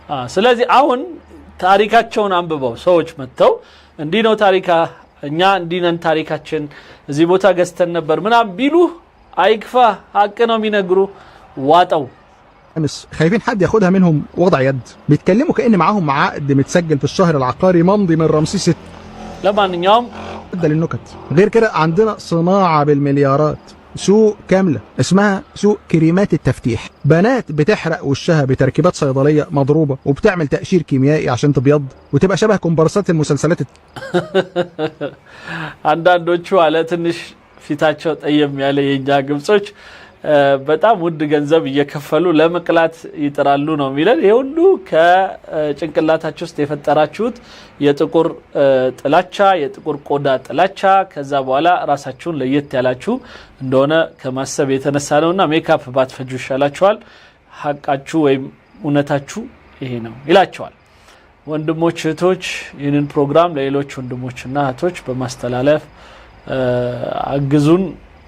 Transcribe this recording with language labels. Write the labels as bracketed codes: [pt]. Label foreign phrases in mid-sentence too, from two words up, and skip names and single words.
[am] ስለዚህ አሁን ታሪካቸውን አንብበው ሰዎች መተው እንዲህ ነው ታሪካ እኛ እንዲነን ታሪካችን እዚህ ቦታ ገዝተን ነበር ምናም ቢሉ አይክፋ ሐቅ ነው የሚነግሩ ዋጣው [ar] خايفين حد ياخدها منهم وضع يد بيتكلموا كأن معاهم عقد متسجل في الشهر العقاري ممضي من رمسيس لمانيوم ده للنكت غير كده عندنا صناعة بالمليارات سوق كاملة اسمها سوق كريمات التفتيح بنات بتحرق وشها بتركيبات صيدلية مضروبة وبتعمل تقشير كيميائي عشان تبيض وتبقى شبه كومبارسات المسلسلات [am] አንዳንዶቹ አለ ትንሽ ፊታቸው ጠየም ያለ የኛ ግብጾች በጣም ውድ ገንዘብ እየከፈሉ ለመቅላት ይጥራሉ ነው የሚለን ይሄ ሁሉ ከጭንቅላታችሁ ውስጥ የፈጠራችሁት የጥቁር ጥላቻ የጥቁር ቆዳ ጥላቻ ከዛ በኋላ ራሳችሁን ለየት ያላችሁ እንደሆነ ከማሰብ የተነሳ ነውና ሜካፕ ባትፈጁ ይሻላችኋል ሐቃችሁ ወይም እውነታችሁ ይሄ ነው ይላችኋል ወንድሞች እህቶች ይህንን ፕሮግራም ለሌሎች ወንድሞችና እህቶች በማስተላለፍ አግዙን